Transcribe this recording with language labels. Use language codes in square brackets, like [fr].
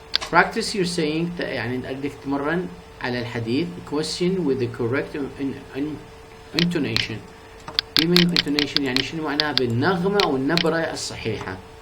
[en] practice your saying [ar] يعني بدك تتمرن على الحديث. [en] question with the correct intonation. giving intonation [ar] يعني شنو معناها بالنغمة أو النبرة الصحيحة.